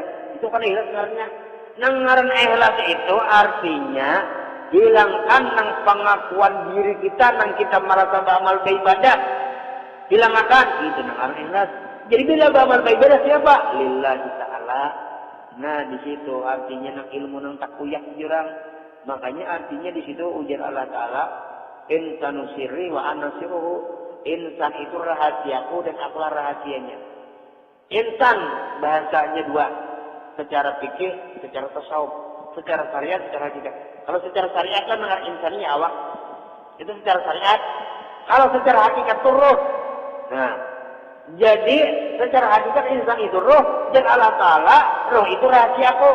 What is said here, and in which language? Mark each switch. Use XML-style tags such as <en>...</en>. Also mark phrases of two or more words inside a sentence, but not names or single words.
<bjn>Itu kan ikhlas ngarannya. Nang ngaran ikhlas itu artinya, hilangkan nang pengakuan diri kita, nang kita merasa beramal beribadah. Hilangkan, itu nang ngaran ikhlas. Jadi bila beramal baik ibadah siapa?</bjn> <ar>لله تعالى.</ar> <bjn>Nah di situ artinya nang ilmu nang tak kuyak jurang.</bjn> <id>Makanya artinya di situ ujar Allah Ta'ala,</id> <ar>الإنسان سري و أنا سره.</ar> <id>Insan itu rahasiaku dan akulah rahasianya. Insan bahasanya dua, secara fikih, secara tasawuf, secara syariat, secara hakikat. Kalau secara syariat kan mengenai insannya awak, itu secara syariat. Kalau secara hakikat itu roh. Nah, jadi secara hakikat insan itu roh dan Allah Ta'ala roh itu rahasiaku.</id>